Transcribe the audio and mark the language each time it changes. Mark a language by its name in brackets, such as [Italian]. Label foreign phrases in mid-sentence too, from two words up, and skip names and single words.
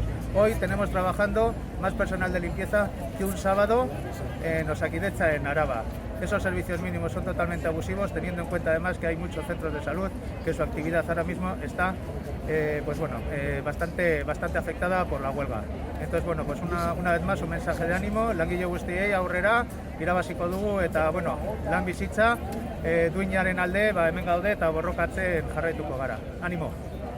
[Spanish] Hoy tenemos trabajando más personal de limpieza que un sábado en Osakidetza, en Araba. Esos servicios mínimos son totalmente abusivos, teniendo en cuenta además que hay muchos centros de salud que su actividad ahora mismo está bastante afectada por la huelga. Entonces, una vez más un mensaje de ánimo, [Basque] langile guztiei aurrera, irabaziko dugu eta lan bizitza duinaren alde hemen gaude eta borrokatzen jarraituko gara. Ánimo.